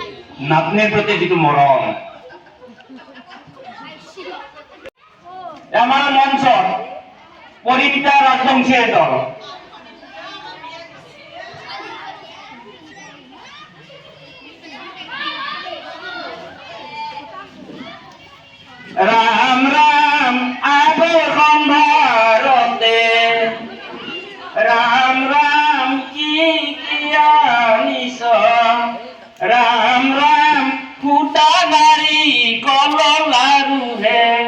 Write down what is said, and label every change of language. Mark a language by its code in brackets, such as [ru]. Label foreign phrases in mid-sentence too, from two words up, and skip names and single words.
[as] নাতনিৰ প্ৰতি যিটো মৰম আমাৰ মঞ্চত পৰিণীতা ৰাজবংশীৰ দল রাম রাম আগৰ সম্ভাৰতে রাম রাম কি নিছ রাম রাম ফুটা গাড়ী কললাৰু হে